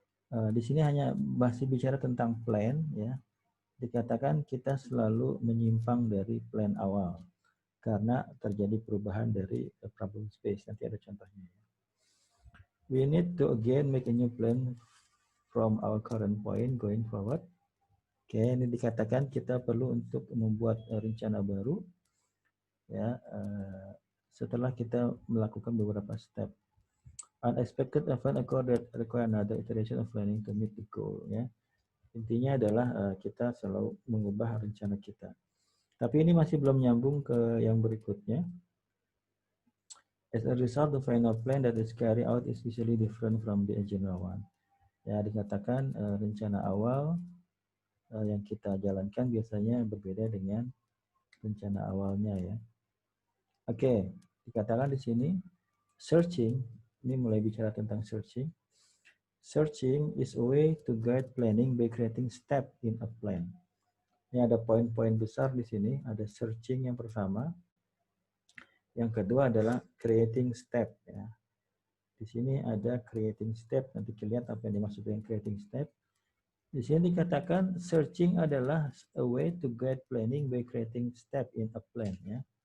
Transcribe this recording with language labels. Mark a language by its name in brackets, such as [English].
[Indonesian] Di sini hanya masih bicara tentang plan. Ya. Dikatakan kita selalu menyimpang dari plan awal karena terjadi perubahan dari problem space. Nanti ada contohnya. [English] We need to again make a new plan from our current point going forward. [Indonesian] Oke, ini dikatakan kita perlu untuk membuat rencana baru ya setelah kita melakukan beberapa step. [English] Unexpected event occur that require another iteration of planning to meet the goal ya. [Indonesian] Intinya adalah kita selalu mengubah rencana kita. Tapi ini masih belum nyambung ke yang berikutnya. [English] As a result, the final plan that is carried out is usually different from the original one. [Indonesian] Ya, dikatakan rencana awal yang kita jalankan biasanya berbeda dengan rencana awalnya ya. Oke, dikatakan di sini searching, ini mulai bicara tentang searching. [English] Searching is a way to guide planning by creating step in a plan. [Indonesian] Ini ada poin-poin besar di sini, ada searching yang pertama. Yang kedua adalah creating step ya. Di sini ada creating step, nanti kita lihat apa yang dimaksud dengan creating step. Di sini dikatakan searching adalah [English] a way to guide planning by creating step in a plan ya.